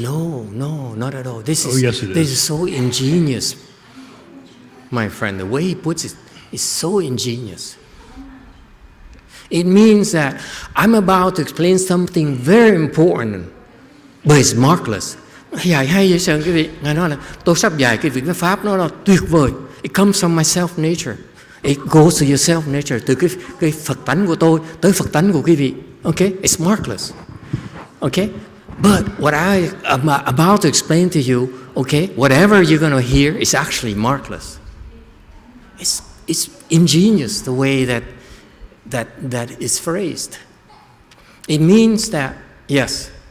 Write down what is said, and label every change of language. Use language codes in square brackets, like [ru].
[en] No, not at all. Yes, it is. This is so ingenious, my friend. The way he puts it is so ingenious. It means that I'm about to explain something very important, but it's markless. [vi] Dạy hay vậy sao quý vị? Ngài nói là tôi sắp dạy cái việc cái pháp nó là tuyệt vời. [en] It comes from my self-nature. It goes to your self-nature. [vi] Từ cái Phật tánh của tôi tới Phật tánh của quý vị. [en] Okay? It's markless. Okay? But what I am about to explain to you, okay, whatever you're going to hear is actually markless. It's ingenious the way that is phrased. It means that, yes.